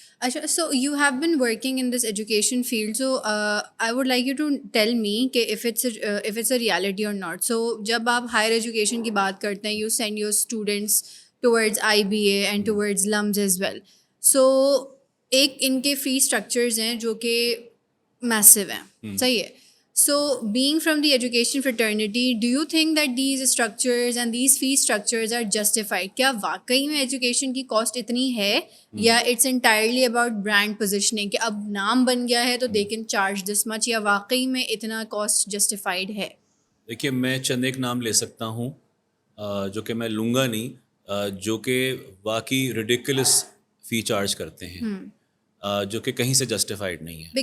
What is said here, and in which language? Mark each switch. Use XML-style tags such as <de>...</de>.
<en>اچھا, so you have been working in this education field, so I would like you to tell me کہ if it's a reality or not.</en> <ur>سو جب آپ higher education کی بات کرتے ہیں,</ur> <en>You send your students towards IBA and towards LUMS as well.</en> <ur>سو ایک ان کے فی اسٹرکچرز ہیں جو کہ میسو ہیں, صحیح ہے.</ur> <en>So being from the education fraternity, do you think that these structures and these fee structures are justified?</en> <ur>کیا واقعی میں ایجوکیشن کی کاسٹ اتنی ہے, یا</ur> <en>it's entirely about brand positioning</en> <ur>کہ اب نام بن گیا ہے تو</ur> <en>they can charge this much,</en> <ur>یا واقعی میں اتنا کاسٹ جسٹیفائڈ ہے؟ دیکھیے, میں چند ایک نام لے سکتا ہوں جو کہ میں لوں گا نہیں, جو کہ واقعی ریڈیکولس فی چارج کرتے ہیں, جو کہ کہیں سے جسٹیفائڈ نہیں ہے.</ur>